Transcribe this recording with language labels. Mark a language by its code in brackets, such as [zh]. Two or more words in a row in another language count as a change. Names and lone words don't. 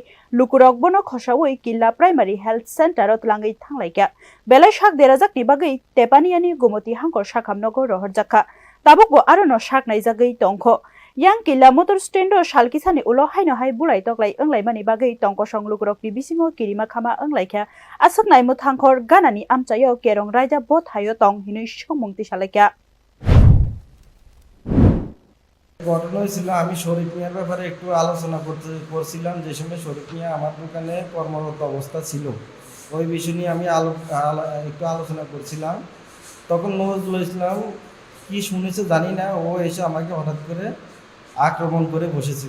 [trp] lukurok bono khosawoi Killa Primary Health Center ot langai thanglaika belai shak derajak ni bagai tepaniani Gumoti hangkor shakhamnogo rohorjaka tabukbo aro no shak naijagai tongkho yang Killa [en] motor stand [trp] o shalkisani ulo haino hai bulai toklai anglaimani bagai tongko songlugurokni bisingo kirima khama anglaikha asaknai muthangkhor ganani amchayo kerong raija bo thayo tong hinui somungti salaika [bn] ঘটনা হয়েছিল আমি শরীফ মিয়ার ব্যাপারে একটু আলোচনা করছিলাম যে সময় শরীফ মিয়া আমার দোকানে কর্মরত অবস্থা ছিল ওই বিষয় নিয়ে আমি একটু আলোচনা করছিলাম তখন নজরুল ইসলাম কি শুনেছে জানি না ও এসে আমাকে হঠাৎ করে আক্রমণ করে বসেছিল।